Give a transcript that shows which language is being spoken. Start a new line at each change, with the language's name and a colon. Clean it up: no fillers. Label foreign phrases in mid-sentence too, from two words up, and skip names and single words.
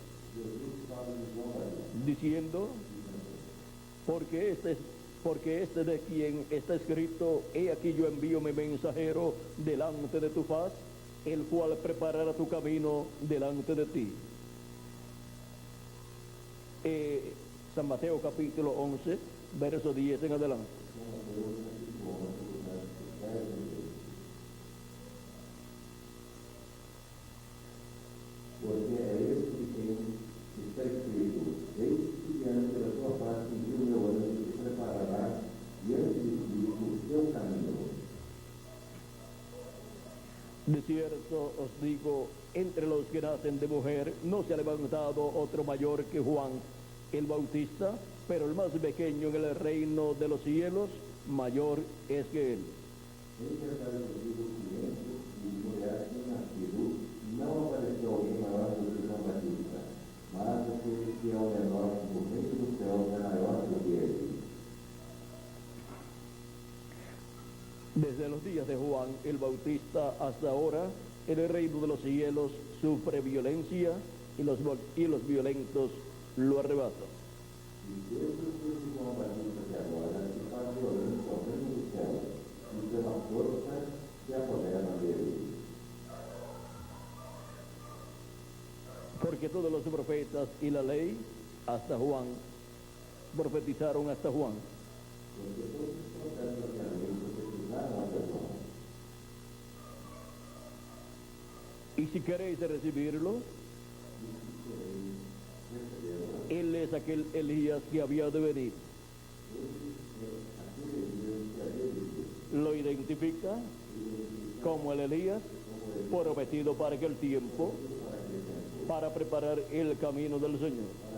Spanish: diciendo, porque este de quien está escrito, he aquí yo envío mi mensajero delante de tu faz, el cual preparará tu camino delante de ti. San Mateo capítulo 11, verso 10 en adelante.
Portuguese: Porque é este quem está escrito, eis que diante da tua face envio o meu anjo que preparará diante de ti o teu caminho.
Spanish: De cierto os digo, entre los que nacen de mujer no se ha levantado otro mayor que Juan el Bautista, pero el más pequeño en el reino de los cielos mayor es que él.
Portuguese: Em verdade vos digo que entre os mulheres que nascido não apareceu alguém maior do que João Batista, mas aquele que é o menor no reino dos céus é maior do que ele.
Spanish: Desde los días de Juan el Bautista hasta ahora, el reino de los cielos sufre violencia y los violentos lo arrebatan.
Portuguese: E desde os dias de João Batista até agora se faz violência ao reino dos céus, e pela força se apoderam dele.
Spanish: Porque todos los profetas y la ley hasta Juan profetizaron hasta Juan.
Portuguese: Porque todos os profetas e a lei profetizaram até João.
Spanish: Y si queréis recibirlo, él es aquel Elías que había de venir. Lo identifica como el Elías prometido para aquel tiempo, para preparar el camino del Señor.